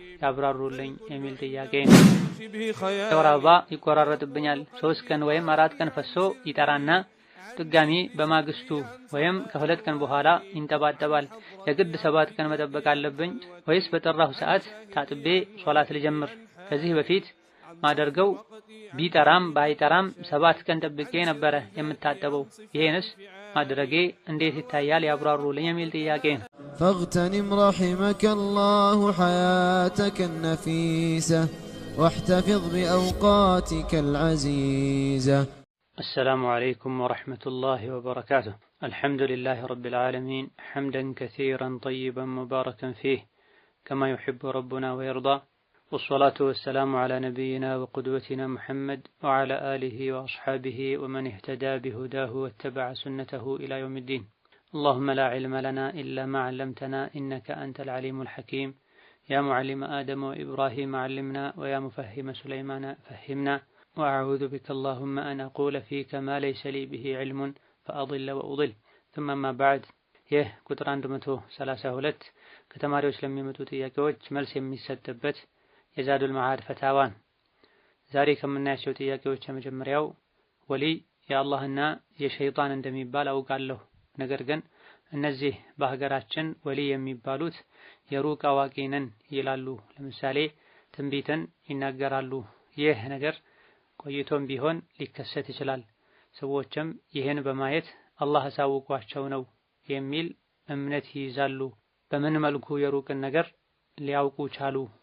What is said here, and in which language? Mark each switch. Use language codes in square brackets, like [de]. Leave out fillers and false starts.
[am] ያብራሩልኝ የሚል ጥያቄ። የወር አበባ ይቆራረጥብኛል። 3 ቀን ወይም 4 ቀን ፈሶ ይጠራና ድጋሚ በማግስቱ ወይም ከ2 ቀን በኋላ ይንጠባጠባል። የግድ 7 ቀን መጠበቅ አለብኝ ወይስ በጠራሁ ሰዓት ታጥቤ ሶላት ልጀምር? ከዚህ በፊት ማደርገው ቢጠራም ባይጠራም 7 ቀን ጠብቄ ነበረ የምታጠበው። ይሄንስ ማድረጌ እንዴት ይታያል ያብራሩልኝ የሚል ጥያቄ። [ar] فاغتنم رحمك الله حياتك النفيسة واحتفظ بأوقاتك العزيزة. السلام عليكم ورحمة الله وبركاته. الحمد لله رب العالمين حمدا كثيرا طيبا مباركا فيه كما يحب ربنا ويرضى، والصلاة والسلام على نبينا وقدوتنا محمد وعلى آله وأصحابه ومن اهتدى بهداه واتبع سنته إلى يوم الدين. اللهم لا علم لنا إلا ما علمتنا إنك أنت العليم الحكيم. يا معلم آدم وإبراهيم علمنا، ويا مفهم سليمان فهمنا، وأعوذ بك اللهم أن أقول فيك ما ليس لي به علم فأضل وأضل. ثم ما بعد. [am] ይህ ቁጥር 132 ከተማሪዎች ለሚመጡ ጥያቄዎች መልስ የሚሰጥበት የዛዱል መዓድ ፈታዋን። ዛሬ ከምናያቸው ጥያቄዎች የመጀመሪያው ወሊ የአላህና የሸይጣን እንደሚባል አውቃለሁ። ነገር ግን እነዚህ በሀገራችን ወሊ የሚባሉት የሩቅ አዋቂ ነን ይላሉ። ለምሳሌ ትንቢትን ይናገራሉ። ይህ ነገር ቆይቶም ቢሆን ሊከሰት ይችላል። ሰዎችም ይህን በማየት አላህ አሳውቋቸው ነው የሚል እምነት ይይዛሉ። በምን መልኩ የሩቅን ነገር ሊያውቁ ቻሉ?